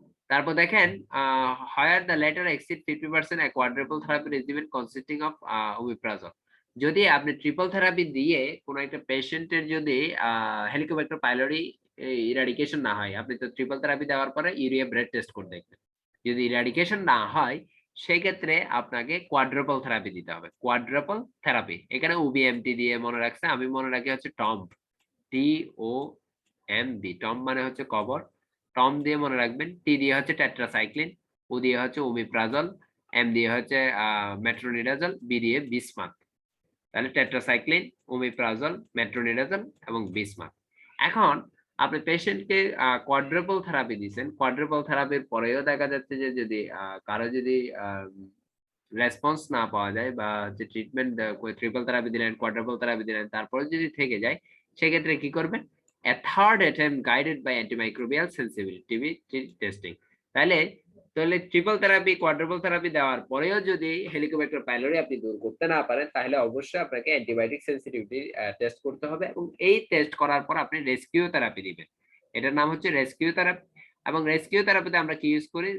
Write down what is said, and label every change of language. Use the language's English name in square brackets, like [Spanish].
[Bangla] তারপর দেখেন [English] Higher the latter exceed 50% a quadruple therapy regimen consisting of omeprazole. [Bangla] যদি আপনি ট্রিপল থেরাপি দিয়ে কোন একটা পেশেন্টের যদি হেলিকোব্যাক্টার পাইলোরি ইরাডিকেশন না হয়, আপনি তো ট্রিপল থেরাপি দেওয়ার পরে ইউরিয়া ব্রেড টেস্ট করে দেখবেন। যদি ইরাডিকেশন না হয় সেক্ষেত্রে আপনাকে কোয়াড্রাপল থেরাপি দিতে হবে। কোয়াড্রাপল থেরাপি এখানে ওবিএমটি দিয়ে মনে রাখছে, আমি মনে রাখি হচ্ছে টম্ব, TOMB। টম্ব মানে হচ্ছে কবর। টম দিয়ে মনে রাখবেন, টি দিয়ে হচ্ছে টেট্রাসাইক্লিন, ও দিয়ে হচ্ছে ওমিপ্রাজল, এম দিয়ে হচ্ছে মেট্রোনিডাজল, বি দিয়ে বিসমাথ। তাহলে টেট্রাসাইক্লিন, ওমিপ্রাজল, মেট্রোনিডাজল এবং বিসমাথ। এখন আপনি পেশেন্টকে কোয়াড্রাপল থেরাপি দিচ্ছেন। কোয়াড্রাপল থেরাপির পরেও দেখা যাচ্ছে যে যদি কারো যদি রেসপন্স না পাওয়া যায় বা যে ট্রিটমেন্ট ট্রিপল থেরাপি দিলেন, কোয়াড্রাপল থেরাপি দিলেন, তারপরে যদি থেকে যায় সেক্ষেত্রে কি করবেন? [English] A third attempt guided by antimicrobial sensitivity testing. [Bangla] তাহলে ট্রিপল থেরাপি, কোয়াড্রাপল থেরাপি দেওয়ার পরেও যদি হেলিকোব্যাক্টার পাইলোরি আপনি দূর করতে না পারেন, তাহলে অবশ্যই আপনাকে অ্যান্টিবায়োটিক সেনসিটিভিটি টেস্ট করতে হবে এবং এই টেস্ট করার পর আপনি রেস্কিউ থেরাপি দিবেন। এটার নাম হচ্ছে রেস্কিউ থেরাপি এবং রেস্কিউ থেরাপিতে আমরা কি ইউজ করি?